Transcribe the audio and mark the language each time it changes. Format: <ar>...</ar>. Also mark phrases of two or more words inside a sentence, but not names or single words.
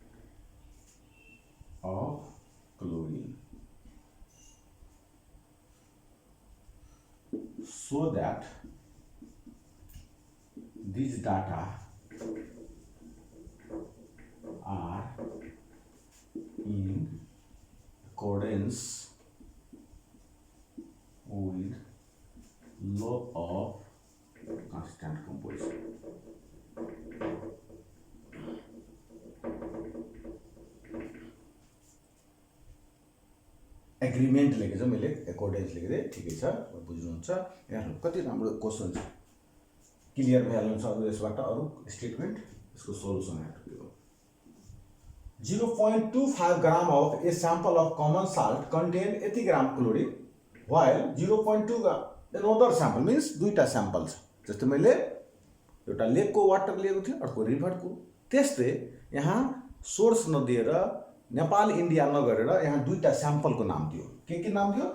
<en>of chlorine, so that these data are in accordance with law of constant composition.</en> <ne>एग्रीमेंट लेखेको छ मैले, एकोर्डेन्स लेखेको थिएँ, ठिकै छ, बुझ्नुहुन्छ। यहाँ कति राम्रो क्वेसन छ, क्लियर भइहाल्नुहुन्छ अरू यसबाट अरू स्टेटमेन्ट। यसको सोल्युसन हेर्नु,</ne> <en>0.25 gram of a sample of common salt contain 80 gram chlorine, while 0.2 another sample means</en> <ne>दुईटा सैंपल छ। जस्तै मैले एउटा लेकको वाटर लिएको थिएँ, अर्को रिभरको। त्यस्तै यहाँ सोर्स नदिएर नेपाल इन्डिया नगरेर यहाँ दुईटा स्याम्पलको नाम दियो। के नाम दियो?</ne>